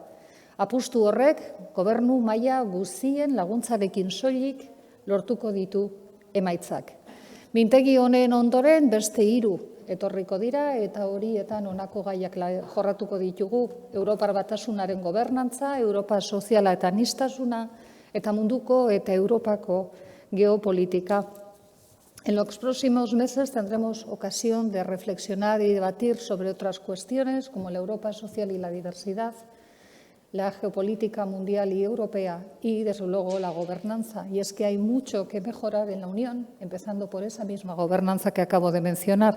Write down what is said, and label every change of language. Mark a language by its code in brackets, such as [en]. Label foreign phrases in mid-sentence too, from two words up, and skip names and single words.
[eu] Apustu horrek gobernu maila guztien laguntzarekin soilik lortuko ditu emaitzak. Mintegi honen ondoren beste 3 etorriko dira eta horietan honako gaiak jorratuko ditugu: Europar Batasunaren gobernantza, Europa soziala eta aniztasuna, eta munduko eta Europako geopolítica. [es] En los próximos meses tendremos ocasión de reflexionar y debatir sobre otras cuestiones como la Europa social y la diversidad, la geopolítica mundial y europea y, desde luego, la gobernanza. Y es que hay mucho que mejorar en la Unión, empezando por esa misma gobernanza que acabo de mencionar.